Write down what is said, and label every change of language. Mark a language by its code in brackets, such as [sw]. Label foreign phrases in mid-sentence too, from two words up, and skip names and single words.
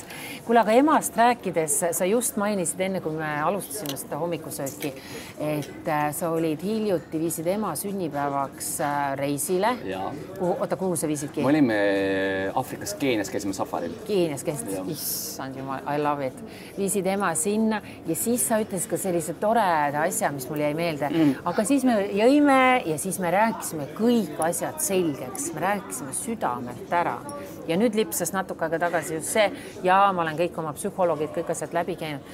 [et] Kuule, aga emast rääkides, sa just mainisid enne, kui me alustasime seda hommikusööki, et sa olid hiljuti, viisid ema sünnipäevaks reisile. Oota, kuhu sa viisidki? Me olime Afrikas Keenias, käisime safaril. Keenias käisid, issand jumal, [en] I love it. [et] Viisid ema sinna ja siis sa ütlesid ka sellise sellise toreda asja, mis mul jäi meelde, aga siis me jõime ja siis me rääkisime kõik asjad selgeks, me rääkisime südamelt ära ja nüüd lipsas natuke aega tagasi just see ja ma olen kõik oma psühholoogid, kõik asjad läbi käinud.